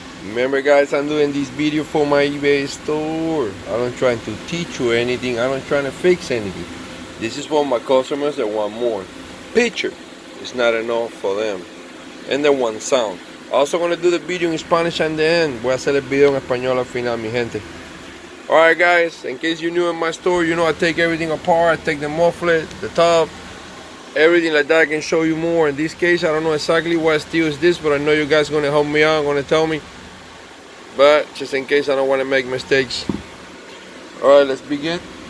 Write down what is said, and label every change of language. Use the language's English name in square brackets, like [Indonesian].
[English] Remember guys, I'm doing this video for my eBay store. I'm not trying to teach you anything, I'm not trying to fix anything. This is for my customers that want more. Picture is not enough for them. And they want sound. Also gonna do the video in Spanish at the end. [Spanish] Voy a hacer el video en español al final, mi gente. [English] Alright guys, in case you're new in my store, you know I take everything apart. I take the muffler, the top, everything like that. I can show you more. In this case, I don't know exactly what steel is this, but I know you guys are going to help me out, going to tell me. But just in case I don't want to make mistakes. Alright, let's begin.